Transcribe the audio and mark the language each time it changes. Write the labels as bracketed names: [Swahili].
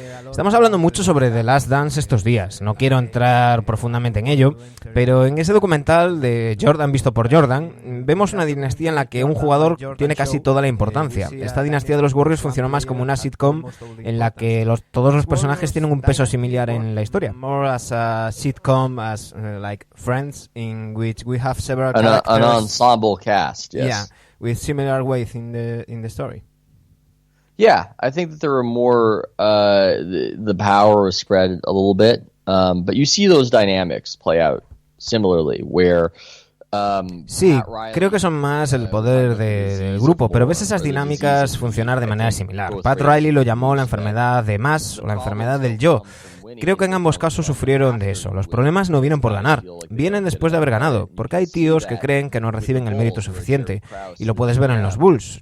[Spanish] Estamos hablando mucho sobre The Last Dance estos días. No quiero entrar profundamente en ello, pero en ese documental de Jordan visto por Jordan, vemos una dinastía en la que un jugador tiene casi toda la importancia. Esta dinastía de los Warriors funcionó más como una sitcom en la que todos los personajes tienen un peso similar en la historia. [English] More as a sitcom, as like Friends, in which we have several characters. An ensemble cast, yes. Yeah, with similar weight in the story. Yeah, I think that there were more, the power was spread a little bit, but you see those dynamics play out similarly, where [Spanish] sí, creo que son más el poder del grupo, pero ves esas dinámicas funcionar de manera similar. Pat Riley lo llamó la enfermedad de más o la enfermedad del yo. Creo que en ambos casos sufrieron de eso. Los problemas no vienen por ganar, vienen después de haber ganado, porque hay tíos que creen que no reciben el mérito suficiente, y lo puedes ver en los Bulls.